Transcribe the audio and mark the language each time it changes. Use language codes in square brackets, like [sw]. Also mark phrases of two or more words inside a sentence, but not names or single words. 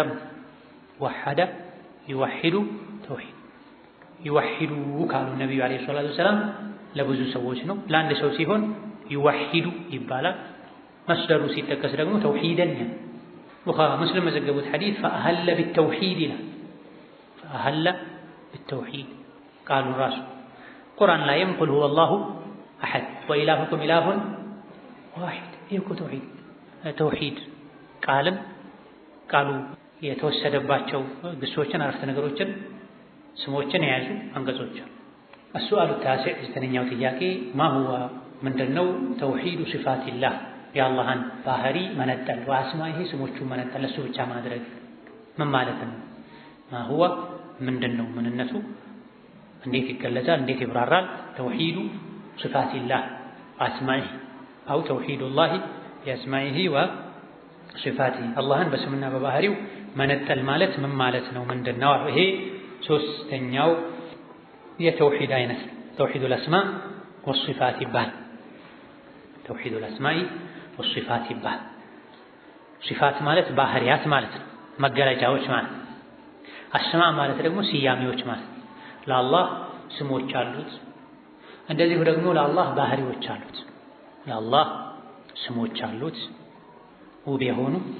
[ar] وحد يوحد توحيد يوحد [am] ካሉ ነብዩ [ar] عليه الصلاة والسلام [am] ለብዙ ሰዎች ነው። ለአንድ ሰው ሲሆን ይወሂዱ ይባላል። መስደሩ ሲጠቀስ ደግሞ ተውሂደን ነው። ቡኻሪ ሙስሊም በዘገቡት ሐዲስ [ar] فأهل بالتوحيد [am] ይላል። [ar] فأهل بالتوحيد [am] ቃሉ ራሱ ቁርአን ላይም [ar] قل هو الله أحد وإلهكم إله واحد [am] ይህ እኮ ተውሂድ ቃሉ የተወሰደባቸው ግሶችን አረፍተ ነገሮችን ስሞችን የያዙ አንቀጾች። [ar] السؤال التاسع [am] ዘጠነኛው ጥያቄ [ar] ما هو [am] ምንድነው [ar] توحيد صفات الله [am] የአላህን ባህሪ መነጠል ወአስማኢሂ ስሞቹን መነጠል ለሱ ብቻ ማድረግ ምን ማለት ነው? [ar] ما هو [am] ምንድነው ምንነቱ እንዴት ይገለጻል እንዴት ይብራራል? [ar] توحيد صفات الله وأسمائه أو توحيد الله بأسمائه وصفاته [am] አላህን በስምና በባህሪው መነጠል ማለት ምን ማለት ነው? ምንድነው? ይሄ ሶስተኛው የተውሂድ አይነት [ar] توحيد الأسماء والصفات [am] ይባላል። [ar] توحيد الأسماء والصفات [am] ይባላል። ሲፋት ማለት ባህሪያት ማለት ነው፣ መገለጫዎች ማለት ነው። አስማ ማለት ደግሞ ስያሜዎች ማለት ነው። ለአላህ ስሞች አሉት፣ እንደዚሁ ደግሞ ለአላህ ባህሪዎች አሉት። ለአላህ ስሞች አሉት ውብ የሆኑ